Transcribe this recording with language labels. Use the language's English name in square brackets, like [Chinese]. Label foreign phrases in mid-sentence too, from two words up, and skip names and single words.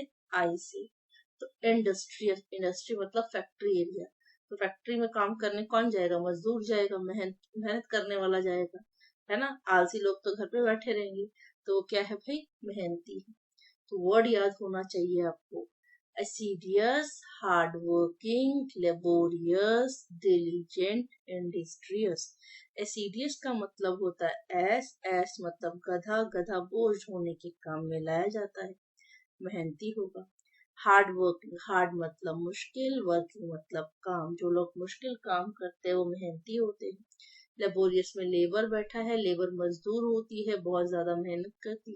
[English] I say. to industrial, industry matlab factory area. [Hindi] तो फैक्ट्री में काम करने कौन जाएगा? मजदूर जाएगा, मेहनत मेहनत करने वाला जाएगा, है ना। आलसी लोग तो घर पे बैठे रहेंगे, तो वो क्या है भाई? मेहनती है। तो वर्ड याद होना चाहिए आपको, [English] assiduous, hardworking, laborious, diligent, industrious। [Hindi] assiduous का मतलब होता है एस। एस मतलब गधा। गधा बोझ ढोने के काम में लाया जाता है, मेहनती होगा। [English] hard working, [Hindi] हार्ड मतलब मुश्किल, वर्किंग मतलब काम। जो लोग मुश्किल काम करते हैं वो मेहनती होते हैं। लेबोरियस में लेबर बैठा है। लेबर मजदूर होती है, बहुत ज्यादा मेहनत करती है।